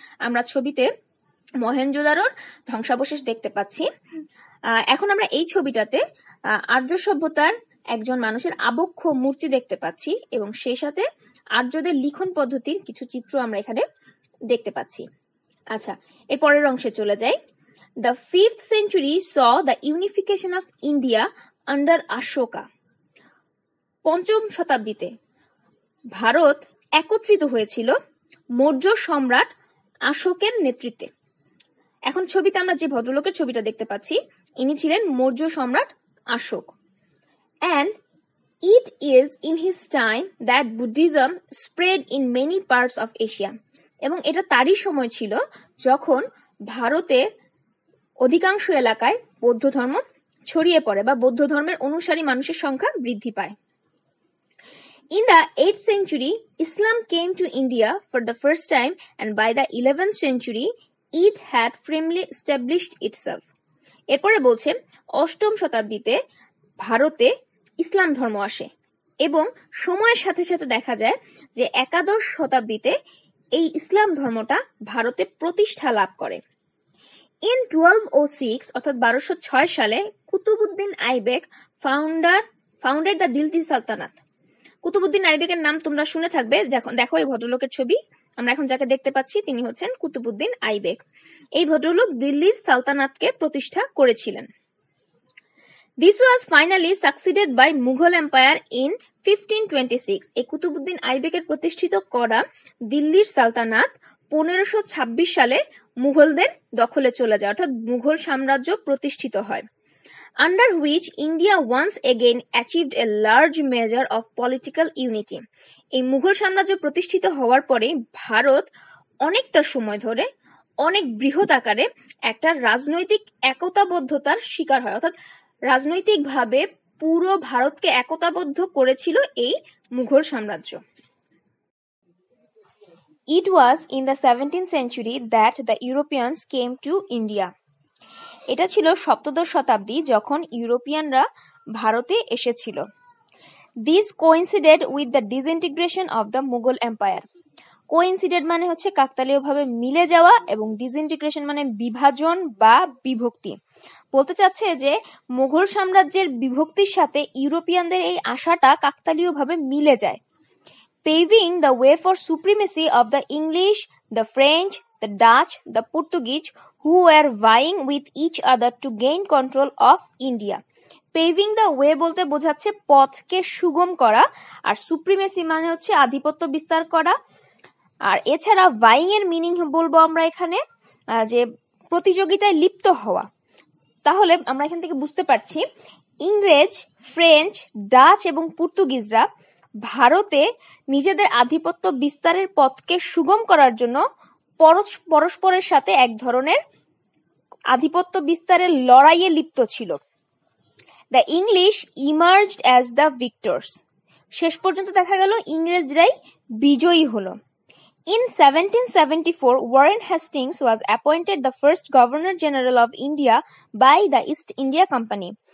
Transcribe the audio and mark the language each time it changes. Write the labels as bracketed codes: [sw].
[bn] আমরা ছবিতে মহেঞ্জোদারোর ধ্বংসাবশেষ দেখতে পাচ্ছি। এখন আমরা এই ছবিটাতে আর্য সভ্যতার একজন মানুষের আবক্ষ মূর্তি দেখতে পাচ্ছি এবং সেই সাথে আর্যদের লিখন পদ্ধতির কিছু চিত্র আমরা এখানে দেখতে পাচ্ছি। আচ্ছা, এর পরের অংশে চলে যাই। [en] The 5th century saw the unification of India under Ashoka. [bn] পঞ্চম শতাব্দীতে ভারত একত্রিত হয়েছিল মৌর্য সম্রাট অশোকের নেতৃত্বে। এখন ছবিতে আমরা যে ভদ্রলোকের ছবিটা দেখতে পাচ্ছি ইনি ছিলেন মৌর্য সম্রাট Ashok. [en] And it is in his time that Buddhism spread in many parts of Asia. [bn] এবং এটা তারই সময় ছিল যখন ভারতে অধিকাংশ এলাকায় বৌদ্ধ ধর্ম ছড়িয়ে পড়ে বা বৌদ্ধ ধর্মের অনুসারী মানুষের সংখ্যা বৃদ্ধি পায়। [en] In the 8th century, Islam came to India for the first time, and by the 11th century, it had firmly established itself. [bn] এরপরে বলছে অষ্টম শতাব্দীতে ভারতে ইসলাম ধর্ম আসে এবং সময়ের সাথে সাথে দেখা যায় যে একাদশ শতাব্দীতে এই ইসলাম ধর্মটা ভারতে প্রতিষ্ঠা লাভ করে। [en] In 1206 [bn] অর্থাৎ 1206 সালে কুতুবউদ্দিন আইবেক [en] Founded the Delhi sultanate. [bn] কুতুবউদ্দিন আইবেকের নাম তোমরা শুনে থাকবে। দেখো এই ভদ্রলোকের ছবি আমরা এখন যাকে দেখতে পাচ্ছি তিনি হচ্ছেন কুতুবউদ্দিন আইবেক। এই ভদ্রলোক দিল্লির সালতানাতকে প্রতিষ্ঠা করেছিলেন। [en] This was finally succeeded by Mughal Empire in 1526. [bn] এই কুতুবউদ্দিন আইবেকের প্রতিষ্ঠিত করা দিল্লির সালতানাত 1526 সালে মুঘলদের দখলে চলে যায়, অর্থাৎ মুঘল সাম্রাজ্য প্রতিষ্ঠিত হয়। [en] Under which India once again achieved a large measure of political unity. [bn] এই মুঘল সাম্রাজ্য প্রতিষ্ঠিত হওয়ার পরে ভারত অনেকটা সময় ধরে অনেক বৃহৎ আকারে একটা রাজনৈতিক একতাবদ্ধতার শিকার হয়, অর্থাৎ রাজনৈতিকভাবে পুরো ভারতকে একতাবদ্ধ করেছিল এই মুঘল সাম্রাজ্য। [en] It was in the 17th century that the Europeans came to India. [bn] এটা ছিল সপ্তদশ শতাব্দী যখন ইউরোপিয়ানরা ভারতে এসেছিল। [en] This coincided with the disintegration of the Mughal Empire. [bn] কোইন্সিডেড মানে হচ্ছে কাকতালীয়ভাবে মিলে যাওয়া এবং ডিসইন্টিগ্রেশন মানে বিভাজন বা বিভক্তি। বলতে চাচ্ছে যে মুঘল সাম্রাজ্যের বিভক্তির সাথে ইউরোপিয়ানদের এই আশাটা কাকতালীয়ভাবে মিলে যায়। [en] Paving the way for supremacy of the English, the French, the Dutch, the Portuguese, who were vying with each other to gain control of India. Paving the way [bn] বলতে বোঝাচ্ছে পথকে সুগম করা, আর সুপ্রিমেসি মানে হচ্ছে আধিপত্য বিস্তার করা। আর এছাড়া ভাইং এর মিনিং বলবো আমরা এখানে যে প্রতিযোগিতায় লিপ্ত হওয়া। তাহলে আমরা এখান থেকে বুঝতে পারছি ইংরেজ, ফ্রেঞ্চ, ডাচ এবং পর্তুগিজরা ভারতে নিজেদের আধিপত্য বিস্তারের পথকে সুগম করার জন্য পরস্পরের সাথে এক ধরনের আধিপত্য বিস্তারের লড়াইয়ে লিপ্ত ছিল। [en] The English emerged as the victors. [bn] শেষ পর্যন্ত দেখা গেল ইংরেজরাই বিজয়ী হলো। [en] In 1774, Warren Hastings was appointed the first Governor General of India by the East India Company.